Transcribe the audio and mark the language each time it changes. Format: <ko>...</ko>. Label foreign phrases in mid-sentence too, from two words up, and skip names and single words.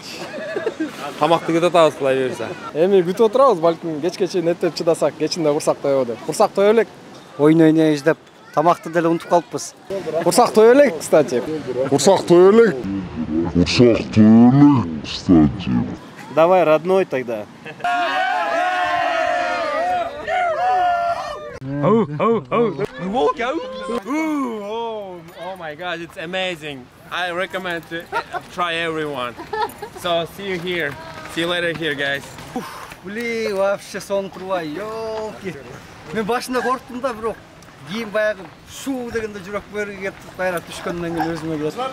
<ky>Тамакты күтүп атабыз кылай берсе. Эми күтүп отурабыз, балким кечке чейин эттеп чыдасак, кечинде курсак тоебу деп. Курсак тое элек. Ойын ойнайбыз деп тамакты деле унутуп калыппыз. Курсак тое элек, кстати. Курсак тое элек. Курсак тое элек, кстати.</ky> <ru>Давай, родной тогда.</ru> <en>We walk out. Oh my god, it's amazing. I recommend to try everyone. So see you here. See you later here, guys.</en> <ru>Блин, вообще</ru> <ky>сон турбай,</ky> <ru>ёлки.</ru> <ky>Мен башында корктум да, бирок кийин баягы шуу дегенде жүрөк бөрүгө кетип кайра түшкөндөн кийин өзүмө келдим.</ky>